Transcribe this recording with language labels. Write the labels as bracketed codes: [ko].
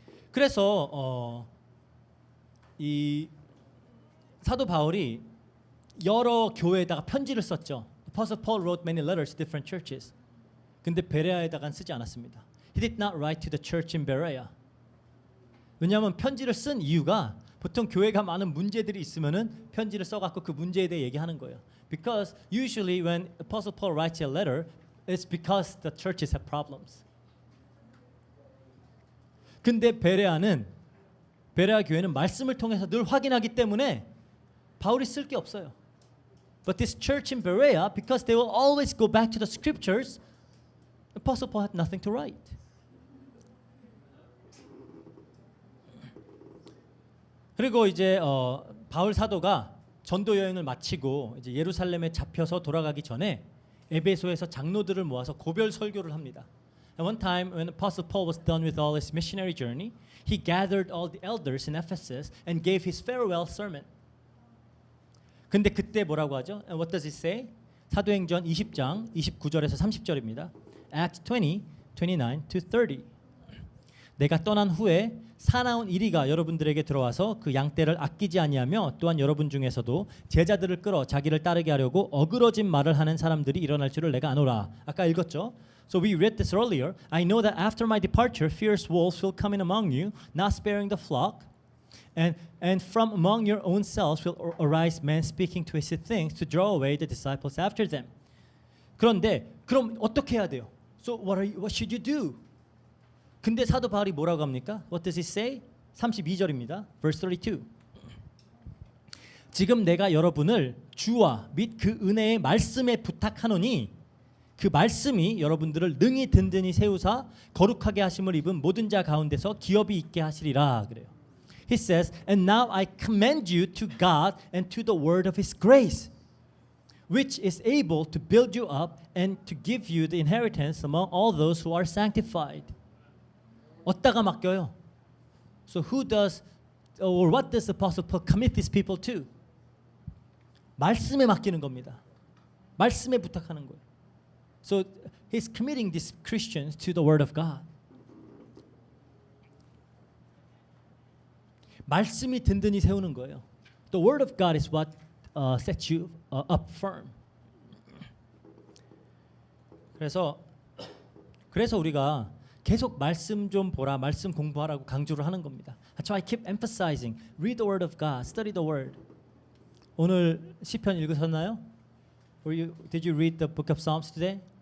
[ko] 그래서 이 사도 바울이 여러 교회에다가 편지를 썼죠. [en] Apostle Paul wrote many letters to different churches. [ko] 근데 베레아에다가는 쓰지 않았습니다. [en] He did not write to the church in Berea. [ko] 왜냐하면 편지를 쓴 이유가 보통 교회가 많은 문제들이 있으면은 편지를 써갖고 그 문제에 대해 얘기하는 거예요. [en] Because usually when Apostle Paul writes a letter, it's because the churches have problems. [ko] 근데 베레아 교회는 말씀을 통해서 늘 확인하기 때문에 바울이 쓸 게 없어요. [en] But this church in Berea, because they will always go back to the scriptures, Apostle Paul had nothing to write. [ko] 그리고 이제 바울 사도가 전도 여행을 마치고 이제 예루살렘에 잡혀서 돌아가기 전에 에베소에서 장로들을 모아서 고별 설교를 합니다. [en] And one time when Apostle Paul was done with all his missionary journey, he gathered all the elders in Ephesus and gave his farewell sermon. [ko] 근데 그때 뭐라고 하죠? [en] And what does it say? [ko] 사도행전 20장 29절에서 30절입니다. [en] Acts 20, 29 to 30. [ko] 내가 떠난 후에 사나운 이리가 여러분들에게 들어와서 그 양떼를 아끼지 아니하며 또한 여러분 중에서도 제자들을 끌어 자기를 따르게 하려고 어그러진 말을 하는 사람들이 일어날 줄을 내가 아노라. 아까 읽었죠? [en] So we read this earlier. I know that after my departure fierce wolves will come in among you, not sparing the flock. And from among your own selves will arise men speaking twisted things to draw away the disciples after them. [ko] 그런데 그럼 어떻게 해야 돼요? [en] So what should you do? [ko] 근데 사도 바울이 뭐라고 합니까? [en] What does he say? [ko] 32절입니다. [en] Verse 32. [ko] 지금 내가 여러분을 주와 및 그 은혜의 말씀에 부탁하노니 그 말씀이 여러분들을 능히 든든히 세우사 거룩하게 하심을 입은 모든 자 가운데서 기업이 있게 하시리라 그래요. [en] He says, and now I commend you to God and to the word of His grace, which is able to build you up and to give you the inheritance among all those who are sanctified. [ko] 어디다가 맡겨요? [en] So who does, or what does the Apostle Paul commit these people to? [ko] 말씀에 맡기는 겁니다. 말씀에 부탁하는 거예요. [en] So he's committing these Christians to the word of God. [ko] 말씀이 든든히 세우는 거예요. [en] The word of God is what sets you up firm. [ko] 그래서 우리가 계속 말씀 좀 보라, 말씀 공부하라고 강조를 하는 겁니다. [en] That's why I keep emphasizing, read the word of God, study the word. [ko] 오늘 시편 읽으셨나요? [en] Did you read the book of Psalms today?